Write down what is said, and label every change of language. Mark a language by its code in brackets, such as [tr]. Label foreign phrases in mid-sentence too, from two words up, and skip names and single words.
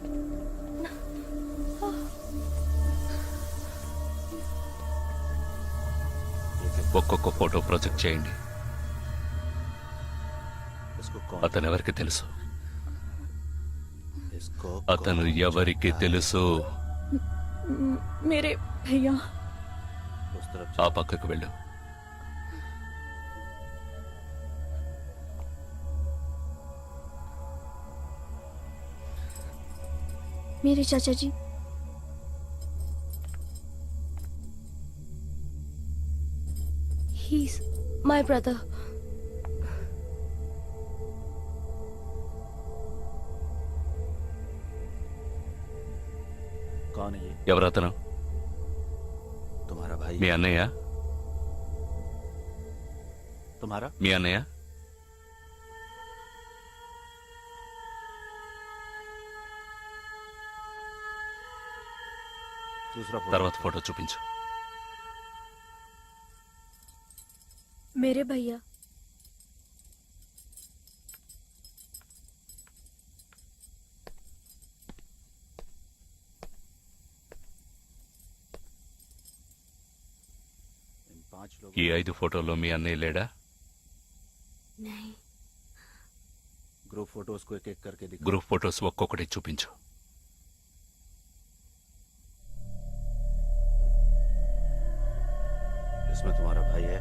[te] ఒక్కొక్క ఫోటో ప్రొజెక్ట్ చేయండి. అతను ఎవరికి తెలుసు? అతను ఎవరికి తెలుసు? [hi] मेरे भैया. [te] ఆ పక్కకు వెళ్ళు. [hi] मेरे चाचा जी. [en] He's my brother. [hi] कौन है ये? [te] ఎవరతను? [hi] तुम्हारा भाई? [te] మీ అన్నయ్య? [hi] तुम्हारा? [te] మీ అన్నయ్య? [hi] दूसरा फोटो। [te] తర్వాత ఫోటో చూపించు. [hi] मेरे भैया. इन 5 लोग। [te] ఈ 5 ఫోటోల్లో మీ అన్నయ్య లేడా? [hi] नहीं. [en] group photos [hi] को एक एक करके दिखा। [en] group photos [te] ఒక్కొక్కటి చూపించు. [hi] इसमें तुम्हारा भाई है?